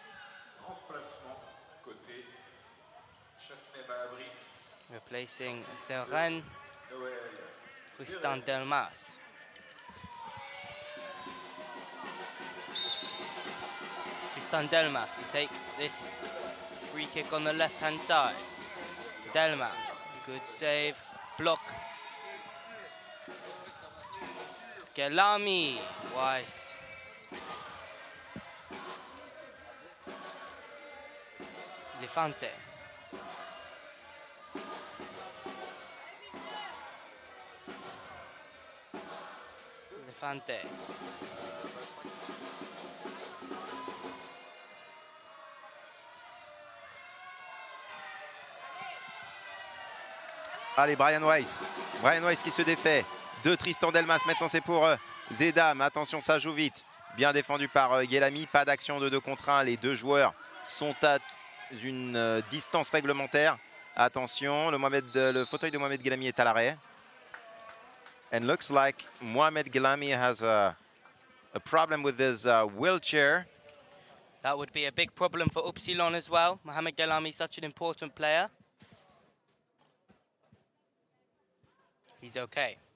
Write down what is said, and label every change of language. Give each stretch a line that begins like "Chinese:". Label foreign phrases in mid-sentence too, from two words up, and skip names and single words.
English: Replacing Seren, Tristan Delmas. Tristan Delmas will take this free kick on the left-hand side. Delmas, good save, block. Gelami, Weiss. Lefante. Lefante.
French: Allez, Brian Weiss. Brian Weiss qui se défait de Tristan Delmas. Maintenant, c'est pour Zedam. Attention, ça joue vite. Bien défendu par Gelami. Pas d'action de 2 contre 1. Les deux joueurs sont à une distance réglementaire. Attention, le fauteuil de Mohamed Ghelami est à l'arrêt.
English: And looks like Mohamed Ghelami has a problem with his wheelchair. That would be a big problem for Upsilon as well. Mohamed Ghelami is such an important player. He's okay.